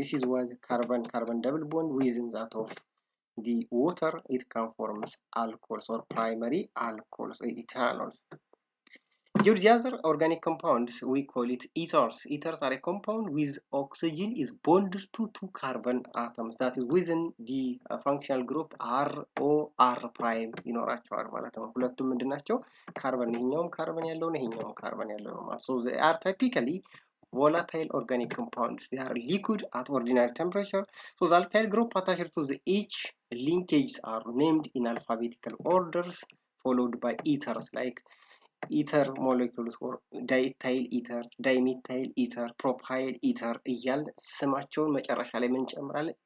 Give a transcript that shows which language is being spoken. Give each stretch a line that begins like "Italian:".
English: This is why the carbon-carbon double bond within that of the water, it can form alcohols or primary alcohols, ethanols. The other organic compounds, we call it ethers. Ethers are a compound with oxygen is bonded to 2 carbon atoms. That is within the functional group R O R prime
Amharic: ይኖራቸዋል ማለት ነው። ሁለቱም ምንድን ናቸው? ካርበን ይሄኛውም ካርበን ያለው ነው፣ ይሄኛውም ካርበን ያለው ነው ማለት።
English: So they are typically volatile organic compounds. They are liquid at ordinary temperature. So the alkyl group attached to the each linkages are named in alphabetical orders, followed by ethers like ether molecules or diethyl ether, dimethyl ether, propyl ether
Amharic: እያልን ስማቸውን መጨረሻ ላይ ምን እንጨምራለን?